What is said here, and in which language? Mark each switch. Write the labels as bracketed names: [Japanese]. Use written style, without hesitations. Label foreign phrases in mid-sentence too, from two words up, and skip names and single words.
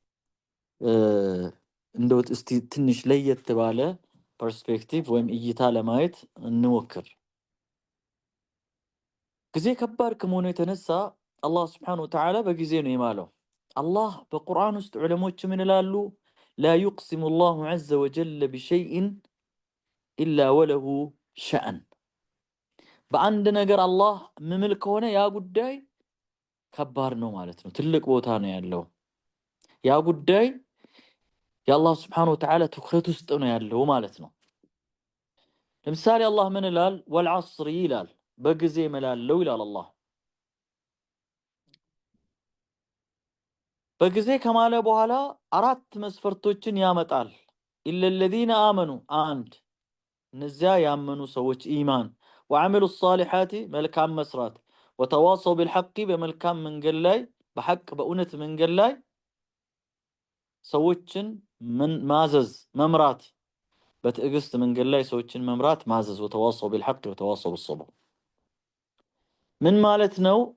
[Amharic] እንደው እስቲ ትንሽ ለየት ባለ ፐርስፔክቲቭ ወይም እይታ ለማየት እንሞክር። ጊዜ ከባድ ከመሆኑ የተነሳ አላህ [Arabic] سبحانه وتعالى [Amharic] በጊዜ ነው የማለው። አላህ በቁርአን ውስጥ ዑለሞች ምን ይላሉ? [Arabic] لا يقسم الله عز وجل بشيء إلا وله شأن። [Amharic] በአንድ ነገር አላህ ምምል ከሆነ ያ ጉዳይ ከባድ ነው ማለት ነው። ትልቅ ቦታ ነው ያለው። ያ ጉዳይ የአላህ [Arabic] سبحانه وتعالى [Amharic] ትኩረት ውስጥ ነው ያለው ማለት ነው። ለምሳሌ አላህ ምን ይላል? ወልዐስር ይላል፣ በጊዜ እምላለው ይላል አላህ። በጊዜ ከማለ በኋላ አራት መስፈርቶችን ያመጣል። [Arabic] إلا الذين آمنوا [Amharic] አንድ እነዚያ ያመኑ ሰዎች ኢማን፣ [Arabic] وعملوا الصالحات [Amharic] መልካም መስራት፣ [Arabic] وتواصوا بالحق [Amharic] በመልካም መንገድ ላይ በሐቅ በእውነት መንገድ ላይ ሰዎችን ማዘዝ መምራት፣ በትዕግስት መንገድ ላይ ሰዎችን መምራት ማዘዝ፣ [Arabic] وتواصوا بالحق وتواصوا بالصبر። [Amharic] ምን ማለት ነው?